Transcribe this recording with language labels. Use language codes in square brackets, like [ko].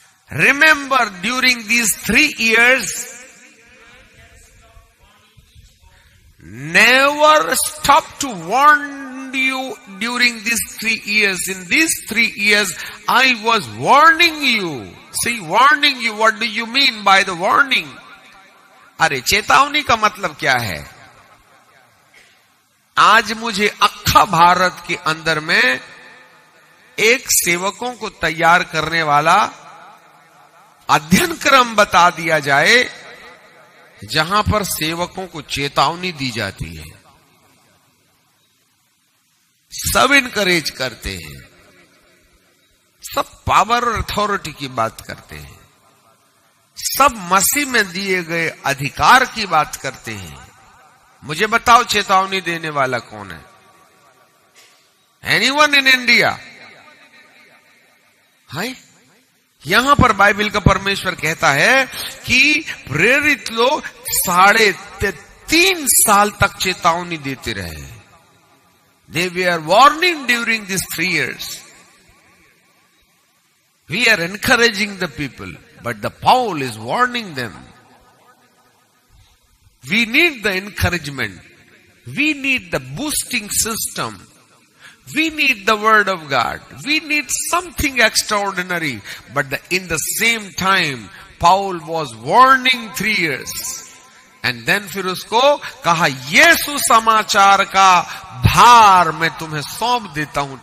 [en] Remember, during these 3 years, never stop to warn you during these 3 years. In these 3 years, I was warning you. See, warning you, what do you mean by the warning? [hi] अरे चेतावनी का मतलब क्या है? आज मुझे अख्खा भारत के अंदर में एक सेवकों को तैयार करने वाला अध्ययन क्रम बता दिया जाए जहां पर सेवकों को चेतावनी दी जाती है। सब इनकरेज करते हैं, सब पावर और अथॉरिटी की बात करते हैं, सब मसीह में दिए गए अधिकार की बात करते हैं। मुझे बताओ चेतावनी देने वाला कौन है? [en] Anyone in India? [hi] हाय, यहां पर बाइबल का परमेश्वर कहता है कि प्रेरित लोग 3.5 साल तक चेतावनी देते रहे। [en] They were warning during these 3 years. We are encouraging the people, but the Paul is warning them. We need the encouragement. We need the boosting system. We need the word of God. We need something extraordinary. But in the same time, Paul was warning 3 years. And then [hi] फिर उसको कहा, ये सुसमाचार का भार मैं तुम्हें सौंप देता हूं।